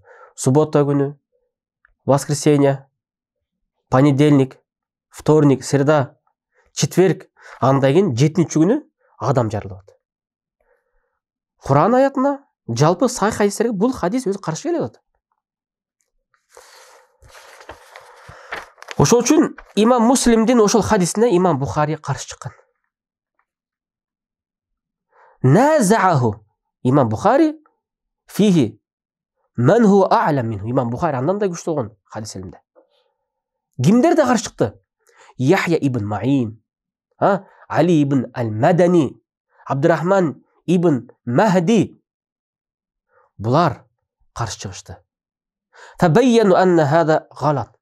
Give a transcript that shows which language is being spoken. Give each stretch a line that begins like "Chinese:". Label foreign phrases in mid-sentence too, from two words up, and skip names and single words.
Kazakh: Суббота күні,
Russian: воскресенье, понедельник, вторник, среда, четверг,
Kazakh: андай кен 7-ші күні адам жарылады. Құран аятына, жалпы сай хадистерге бұл хадис өзі қарсы келеді.
Kyrgyz: Ошол үчүн имам Муслимдин ошол хадисине имам Бухари каршы чыккан.
Arabic: نازعه الإمام البخاري فيه من هو أعلم منه.
Kyrgyz: Имам Бухари андан да күчтүү болгон хадис илимде. Кимдер да каршы чыкты? Яхья ибн Маин, Али ибн ал-Мадани, Абдурахман ибн Махди. Булар каршы чыгышты.
Arabic: تبين أن هذا غلط.